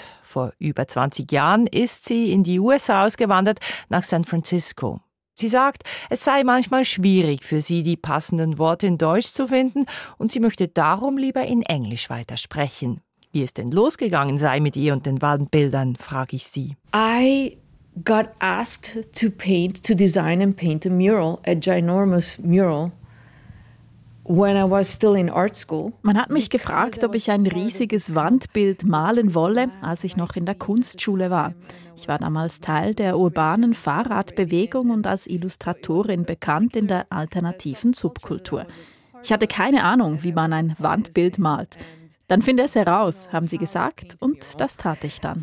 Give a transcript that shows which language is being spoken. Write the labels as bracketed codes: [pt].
[de] Vor über 20 Jahren ist sie in die USA ausgewandert, nach San Francisco. Sie sagt, es sei manchmal schwierig für sie, die passenden Worte in Deutsch zu finden und sie möchte darum lieber in Englisch weitersprechen. Wie es denn losgegangen sei mit ihr und den Wandbildern, frage ich sie. [en] I got asked to paint, to design and paint a mural, a ginormous mural. When I was still in art school. [de] Man hat mich gefragt, ob ich ein riesiges Wandbild malen wolle, als ich noch in der Kunstschule war. Ich war damals Teil der urbanen Fahrradbewegung und als Illustratorin bekannt in der alternativen Subkultur. Ich hatte keine Ahnung, wie man ein Wandbild malt. Dann finde es heraus, haben sie gesagt, und das tat ich dann.